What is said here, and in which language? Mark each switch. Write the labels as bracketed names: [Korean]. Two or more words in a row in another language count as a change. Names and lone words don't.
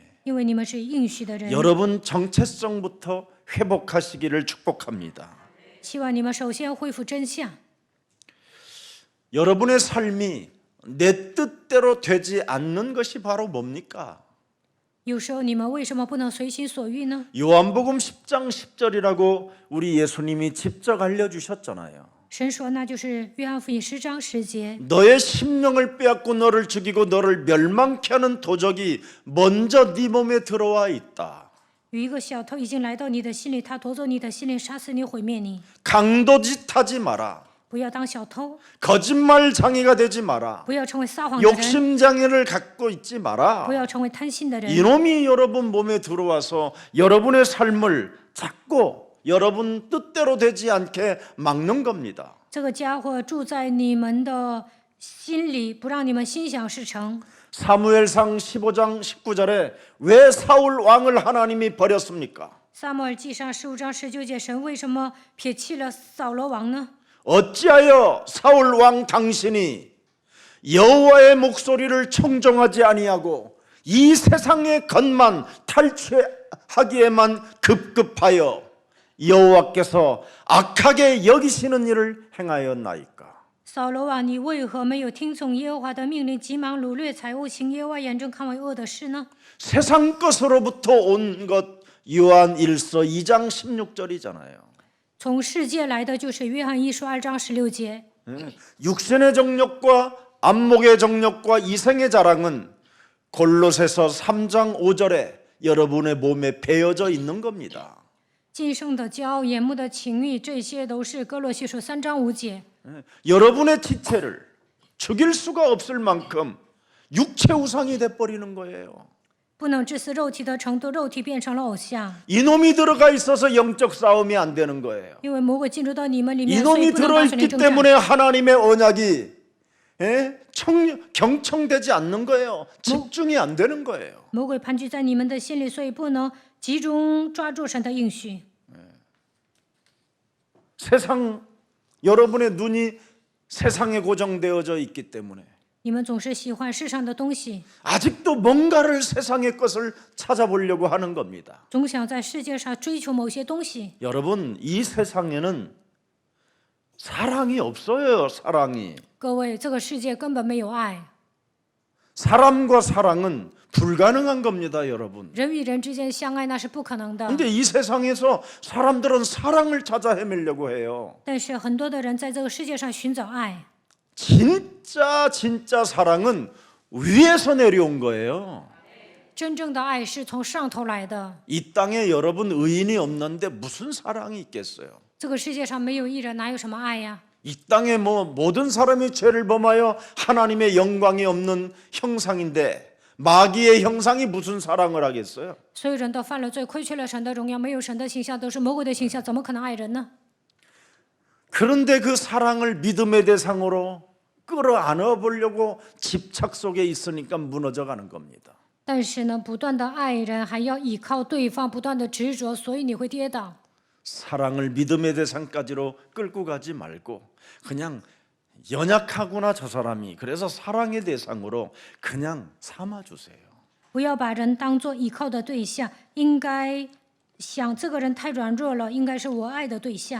[Chinese] 因为你们是应许的人。 [Korean] 여러분 정체성부터 회복하시기를 축복합니다. [Chinese] 希望你们首先恢复真相。 [Korean] 여러분의 삶이 내 뜻대로 되지 않는 것이 바로 뭡니까? [Chinese] 有时候你们为什么不能随心所欲呢？ [Korean] 요한복음 10장 10절이라고 우리 예수님이 직접 알려주셨잖아요. [Chinese] 神说，那就是约翰福音10章10节。 [Korean] 너의 심령을 빼앗고 너를 죽이고 너를 멸망케 하는 도적이 먼저 네 몸에 들어와 있다. [Chinese] 有一个小偷已经来到你的心里，他夺走你的心灵，杀死你，毁灭你。 [Korean] 강도짓하지 마라. [Chinese] 不要当小偷， [Korean] 거짓말 장애가 되지 마라. [Chinese] 不要成为撒谎的人， [Korean] 욕심 장애를 갖고 있지 마라. [Chinese] 不要成为贪心的人。 [Korean] 이놈이 여러분 몸에 들어와서 여러분의 삶을 자꾸 여러분 뜻대로 되지 않게 막는 겁니다. [Chinese] 这个家伙住在你们的心里，不让你们心想事成。 [Korean] 사무엘상 15장 19절에 왜 사울 왕을 하나님이 버렸습니까? [Chinese] 撒母耳记上15章19节，神为什么撇弃了扫罗王呢？ [Korean] 어찌하여 사울 왕 당신이 여호와의 목소리를 청종하지 아니하고 이 세상의 것만 탈취하기에만 급급하여 여호와께서 악하게 여기시는 일을 행하였나이까? [Chinese] 扫罗王，你为何没有听从耶和华的命令，急忙掳掠财物，行耶和华眼中看为恶的事呢？ [Korean] 세상 것으로부터 온 것 요한 1서 2장 16절이잖아요. [Chinese] 从世界来的就是约翰一书2章16节。 [Korean] 육신의 정욕과 안목의 정욕과 이생의 자랑은 골로새서 3장 5절에 여러분의 몸에 배어져 있는 겁니다. [Chinese] 今生的骄傲、眼目的情欲，这些都是哥罗西书3章5节。 [Korean] 여러분의 지체를 죽일 수가 없을 만큼 육체 우상이 돼버리는 거예요. [Chinese] 不能致死肉体的程度，肉体变成了偶像。 [Korean] 이놈이 들어가 있어서 영적 싸움이 안 되는 거예요. [Chinese] 因为魔鬼进入到你们里面，所以 [Korean] 이놈이 [Chinese] 不能打属灵 [Korean] 들어있기 [Chinese] 征战。 [Korean] 때문에 하나님의 언약이 경청되지 않는 거예요. 집중이 안 되는 거예요. [Chinese] 魔鬼盘踞在你们的心里，所以不能集中抓住神的应许。 [Korean] 세상 여러분의 눈이 세상에 고정되어져 있기 때문에 [Chinese] 你们总是喜欢世上的东西， [Korean] 아직도 뭔가를 세상의 것을 찾아보려고 하는 겁니다. [Chinese] 总想在世界上追求某些东西。 [Korean] 여러분, 이 세상에는 사랑이 없어요. 사랑이. [Chinese] 各位，这个世界根本没有爱， [Korean] 사람과 사랑은 불가능한 겁니다, 여러분. [Chinese] 人与人之间相爱那是不可能的。 [Korean] 근데 이 세상에서 사람들은 사랑을 찾아 헤매려고 해요. [Chinese] 但是很多的人在这个世界上寻找爱， [Korean] 진짜 사랑은 위에서 내려온 거예요. [Chinese] 真正的爱是从上头来的。 [Korean] 이 땅에 여러분 의인이 없는데 무슨 사랑이 있겠어요? [Chinese] 这个世界上没有义人，哪有什么爱呀？ [Korean] 이 땅에 모든 사람이 죄를 범하여 하나님의 영광이 없는 형상인데 마귀의 형상이 무슨 사랑을 하겠어요? [Chinese] 所有人都犯了罪，亏缺了神的荣耀，没有神的形象，都是魔鬼的形象，怎么可能爱人呢？ [Korean] 그런데 그 사랑을 믿음의 대상으로 끌어안아 보려고 집착 속에 있으니까 무너져 가는 겁니다. [Chinese] 但是呢，不断的爱人，还要依靠对方，不断的执着，所以你会跌倒。 [Korean] 사랑을 믿음의 대상까지로 끌고 가지 말고 그냥 연약하구나 저 사람이 그래서 사랑의 대상으로 그냥 삼아 주세요. [Chinese] 不要把人当作依靠的对象，应该想这个人太软弱了，应该是我爱的对象。